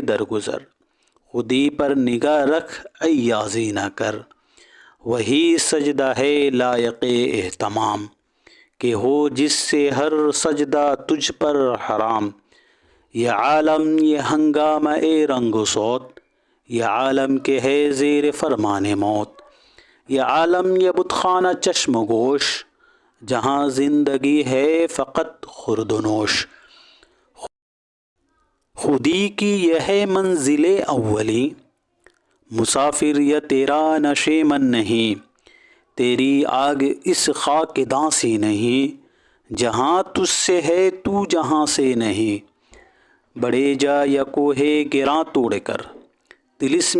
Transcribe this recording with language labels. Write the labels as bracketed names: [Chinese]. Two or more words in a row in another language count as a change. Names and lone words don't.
[Urdu] درگزر، خودی پر نگاہ رکھ ایازی نہ کر، وہی سجدہ ہے لائق اہتمام، کہ ہو جس سے ہر سجدہ تجھ پر حرام، یہ عالم یہ ہنگامہ رنگ و صوت، یہ عالم کے ہے زیر فرمان موت، یہ عالم یہ بت خانہ چشم و گوش، جہاں زندگی ہے فقط خورد و نوش، خودی کی یہ ہے منزل اولی، مسافر یہ تیرا نشیمن نہیں، تیری آگ اس خاک داں سی نہیں، جہاں تجھ سے ہے تو جہاں سے نہیں، بڑے جا یا کوہ گراں توڑ کر، طلسم